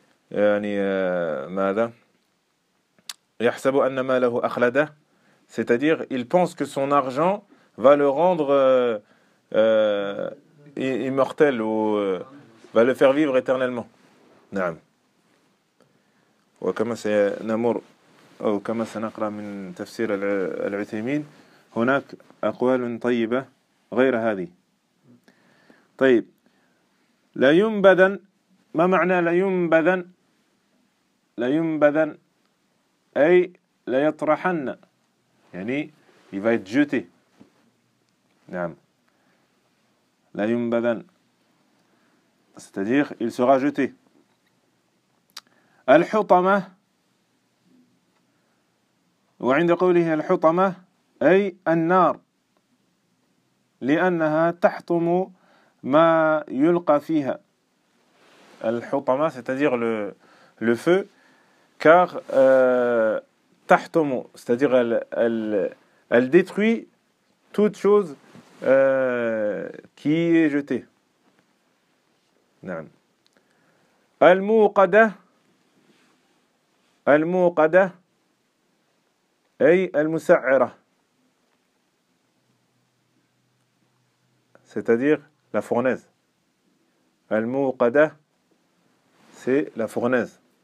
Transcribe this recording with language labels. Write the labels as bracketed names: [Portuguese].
[Arabic] يعني ماذا يحسب أن ماله أخلده [French] c'est-à-dire il pense que son argent va le rendre immortel ou va le faire vivre éternellement. [Arabic] نعم. وكما سنمر أو كما سنقرأ من تفسير العثيمين هناك أقوال طيبة غير هذه. طيب لا ينبذن ما معنى لا ينبذن؟ لا ينبذن أي لا يطرحن يعني يبقى يتجوتي. نعم لا ينبذن [French] c'est-à-dire il sera jeté. [Arabic] الحطمة وعند قوله الحطمة أي النار لأنها تحطم ما يلقى فيها. [French] الحطمة c'est-à-dire le feu car تحطم c'est-à-dire elle détruit toute chose qui est jetée. [Arabic] نعم. الموقدة الموقدة أي المسعرة [French] c'est-à-dire la fournaise. الموقدة c'est la fournaise.